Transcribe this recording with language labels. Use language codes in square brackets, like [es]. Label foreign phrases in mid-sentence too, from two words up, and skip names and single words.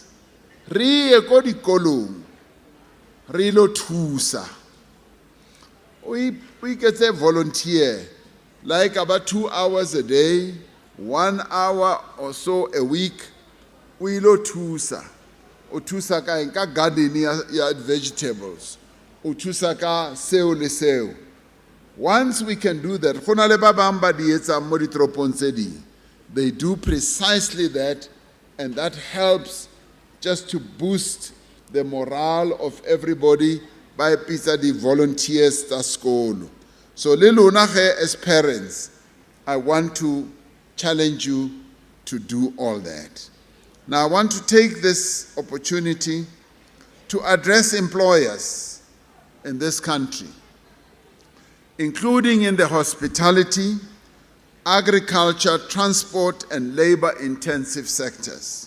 [tn] Re ye ko dikolong re lo thusa. [en] We get a volunteer, like about 2 hours a day, 1 hour or so a week. [tn] We lo thusa. O thusa ka gardening ya vegetables. O thusa ka seo le seo. [en] Once we can do that, [tn] go na le ba bang ba di etsa mo ditoropong tse ding. [en] They do precisely that, and that helps just to boost the morale of everybody by pizza the volunteers [tn] tsa sekolo. [en] So [tn] le lona ge [en] as parents, I want to challenge you to do all that. Now I want to take this opportunity to address employers in this country, including in the hospitality, agriculture, transport, and labor-intensive sectors.